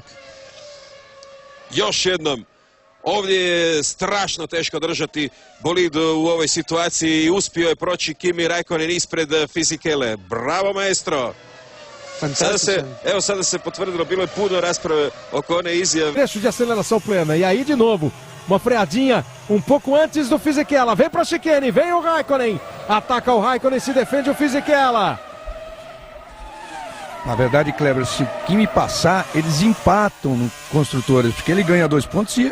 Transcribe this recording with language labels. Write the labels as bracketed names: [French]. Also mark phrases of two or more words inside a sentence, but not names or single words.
[Croatian] Još jednom, ovdje je strašno teško držati bolid u ovoj situaciji i uspio je proći Kimi Räikkönen ispred Fisichelle. Bravo, maestro! Sada se potvrdilo, bilo je puno rasprave oko one izjave. [Portuguese] Trecho de aceleração plena, e aí de novo, uma freadinha um pouco antes do Fisichella, vem para a chicane, vem o Räikkönen, ataca o Räikkönen, se defende o Fisichella. Na verdade, Kleber, se o Kimi passar, eles empatam no Construtores, porque ele ganha 2 pontos e...